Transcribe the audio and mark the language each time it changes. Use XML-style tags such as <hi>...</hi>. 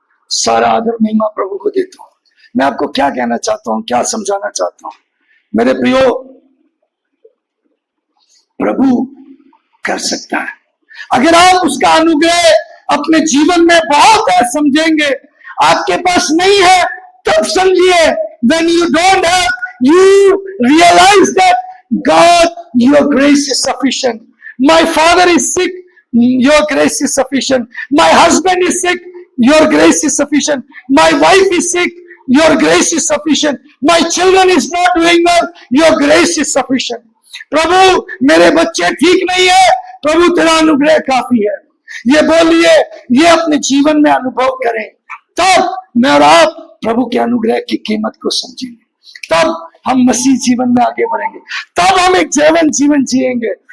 <hi>सारा आदर महिमा प्रभु को देता हूं। मैं आपको क्या कहना चाहता हूं, क्या समझाना चाहता हूं, मेरे प्रियो, प्रभु कर सकता है। अगर आप उसका अनुग्रह अपने जीवन में बहुत है समझेंगे। आपके पास नहीं है तब समझिए,</hi> <en>when you don't have, you realize that God, your grace is sufficient. My father is sick, your grace is sufficient. My husband is sick, your grace is sufficient. My wife is sick, your grace is sufficient. My children is not doing well, your grace is sufficient.</en> <hi>प्रभु मेरे बच्चे ठीक नहीं है, प्रभु तेरा अनुग्रह काफी है। ये बोलिए, ये अपने जीवन में अनुभव करें, तब मैं और आप प्रभु के अनुग्रह की कीमत को समझेंगे, तब हम मसीह जीवन में आगे बढ़ेंगे, तब हम एक जीवन जिएंगे।</hi>